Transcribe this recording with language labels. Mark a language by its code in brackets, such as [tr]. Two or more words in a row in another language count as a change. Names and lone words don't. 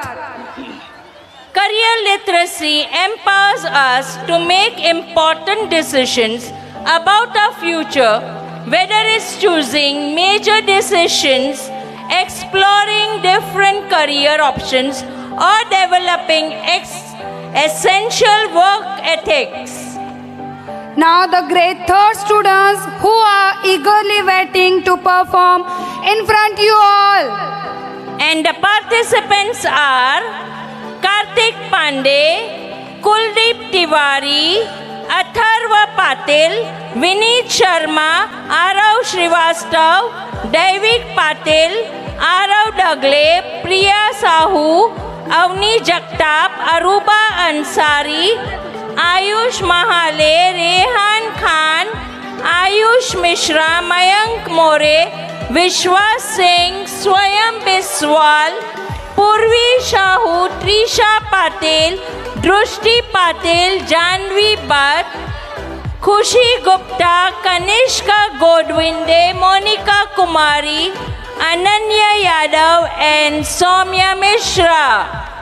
[en] Career literacy empowers us to make important decisions about our future, whether it's choosing major decisions, exploring different career options, or developing essential work ethics. Now the grade 3rd students who are eagerly waiting to perform in front you all. And the participants are Kartik Pandey, Kuldeep Tiwari, Atharva Patil, Vineet Sharma, Arav Srivastav, David Patil, Arav Dagle, Priya Sahu, Avni Jagtap, Aruba Ansari, Ayush Mahale, Rehan Khan, Ayush Mishra, Mayank More, Vishwas Singh, Swayam Biswal, Purvi Shahu, Trisha Patel, Drushti Patel, Janvi Bhatt, Khushi Gupta, Kanishka Godwinde, Monica Kumari, Ananya Yadav and Soumya Mishra.